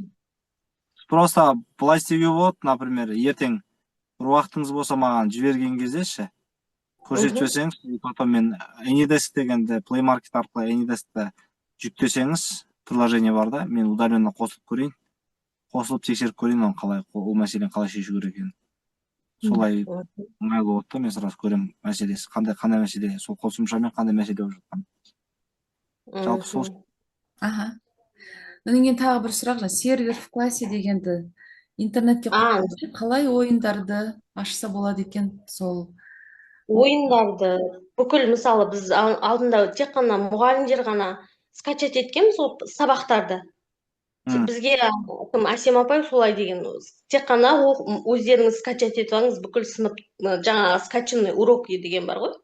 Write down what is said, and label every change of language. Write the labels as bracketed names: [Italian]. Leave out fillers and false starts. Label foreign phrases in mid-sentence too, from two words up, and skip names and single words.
[Kazakh] Просто былай істеуге болады, например, ертең бір уақытыңыз болса маған жіберген кезде ше, көрсетіп жіберсеңіз, потом мен Anydesk дегенде Play Market арқылы Anydesk-ті жүктесеңіз, приложение бар да, мен удаленно қосылып көрейін, қосылып тексеріп көрейін, ол мәселені қалай шешу керек екенін. Солай ыңғайлы болады да, мен сразу көремін мәселесі, қандай мәселе, сол қосымшамен қандай мәселе болып жатқан. Жалпы сол. Аха. Менің тағы бір сұрақ, [Russian] сервер в классе [Kazakh] дегенді интернетке қалай ойындарды ашса болады екен? Сол ойындарды бүкіл, мысалы, біз алдында тек қана мұғалімдер ғана скачать еткенбіз ол сабақтарды. Бізге кім Әсем апай солай деген, тек қана өздеріңіз скачать етіп алыңыз, бүкіл сынып жаңағы [Russian] скачанный урок [Kazakh] деген бар ғой.